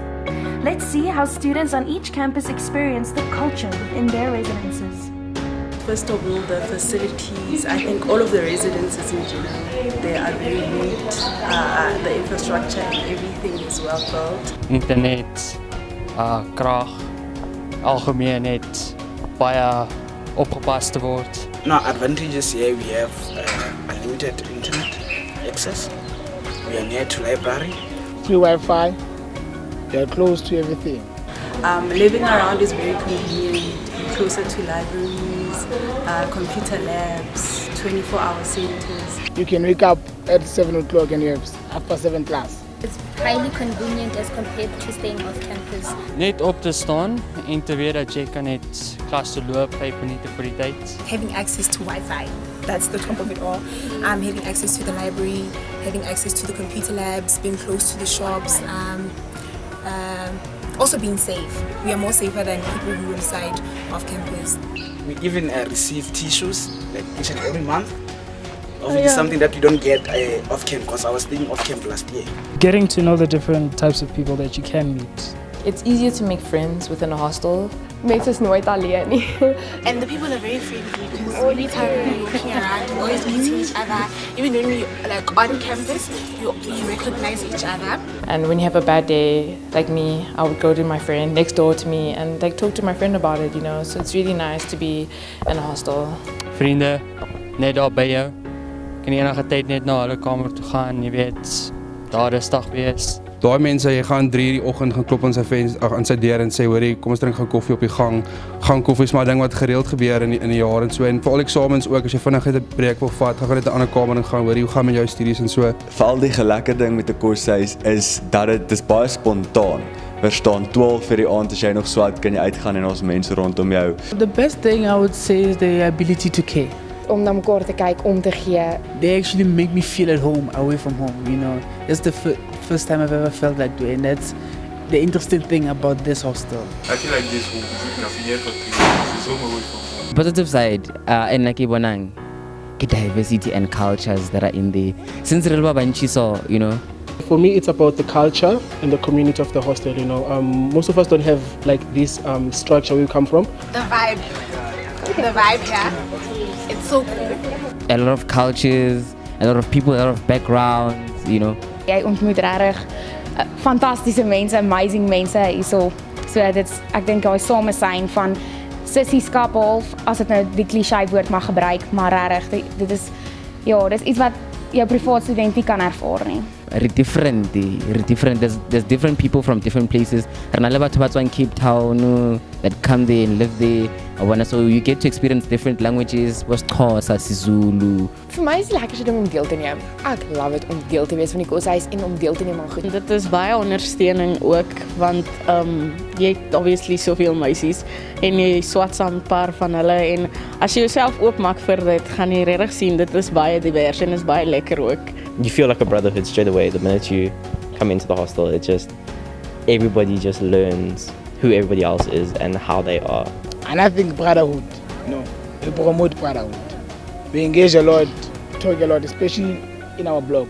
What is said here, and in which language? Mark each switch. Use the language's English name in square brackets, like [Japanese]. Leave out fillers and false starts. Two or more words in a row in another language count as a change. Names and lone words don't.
[English] Let's see how students on each campus experience the culture within their residences. First of all, the facilities. I think all of the residences in general, they are very neat. The infrastructure and everything is well built. Internet, [Afrikaans] krag, algemeen net, baie opgepas te word. [English] Now, advantages here, we have unlimited internet access. We are near to library. Free Wi-Fi. We are close to everything. Living around is very convenient, closer to libraries, computer labs, 24-hour centers. You can wake up at 7 o'clock and you have after 7 class. It's highly convenient as compared to staying off campus. [Afrikaans] Net op te staan en te weet dat jy kan net klas toe loop 5 minute voor die tyd. [English] Having access to Wi-Fi, that's the top of it all. Having access to the library, having access to the computer labs, being close to the shops, also being safe. We are more safer than people who reside off campus. We even receive tissues like each and every month. Obviously something that you don't get off camp, because I was staying off camp last year. Getting to know the different types of people that you can meet. It's easier to make friends within a hostel. [Afrikaans] Mense is nooit alleen nie. [English] And the people are very friendly because every time we're walking around, we're always meeting each other. Even when we're like on campus, you recognize each other. And when you have a bad day, like me, I would go to my friend next door to me and like talk to my friend about it, you know. So it's really nice to be in a hostel. [Afrikaans] Vriende, net daar by jou. Kan jy enige tyd net na hulle kamer toe gaan, jy weet, daar rustig wees. Daai mense, jy gaan 3:00 die oggend gaan klop aan sy deur en sê hoorie, kom ons drink gou koffie op die gang. Gang koffie is maar 'n ding wat gereeld gebeur in die jaar en so. En vir al eksamens ook, as jy vinnig 'n breek wil vat, gaan net 'n ander kamer en gaan hoorie, hoe gaan met jou studies en so. Veral die lekker ding met 'n koshuis is dat dit is baie spontaan. Verstaan 12 vir die aand as jy nog swat kan jy uitgaan en ons mense rondom jou. [English] The best thing I would say is the ability to care. [Afrikaans] Om na mekaar te kyk, om te gee. [English] They actually make me feel at home, away from home, you know. It's the first time I've ever felt that way, and that's the interesting thing about this hostel. I feel like this home is here for 3 years. It's home away from home. Positive side, in Nakibonang, the diversity and cultures that are in there. Since Rilba Banchiso, you know. For me, it's about the culture and the community of the hostel, you know. Most of us don't have like this structure where we come from. The vibe here, it's so cool. A lot of cultures, a lot of people, a lot of backgrounds, you know. [Afrikaans] Jy ontmoet regtig fantastiese mense, amazing mense hierso. So ek dink daai samesyn van sissieskap half, as dit nou die cliché woord mag gebruik, maar regtig dit is dis iets wat jou privaat student nie kan ervaar nie. [English] Different. There's different people from different places. [Southern Sotho] Rena batho ba tswang [English] Cape Town that come there and live there. So you get to experience different languages, Xhosa, Sizulu. [Afrikaans] Vir my is die lekkerste ding om deel te neem. Ek [English] love it [Afrikaans] om deel te wees van die koshuis en om deel te neem aan goed. Dit is baie ondersteuning ook, want jy het obviously soveel meisies en jy swat saam 'n paar van hulle en as jy jouself oopmaak vir dit, gaan jy regtig sien dit is baie divers en is baie lekker ook. [English] You feel like a brotherhood straight away the minute you come into the hostel. It just, everybody just learns who everybody else is and how they are. And I think brotherhood, we promote brotherhood. We engage a lot, talk a lot, especially in our blog.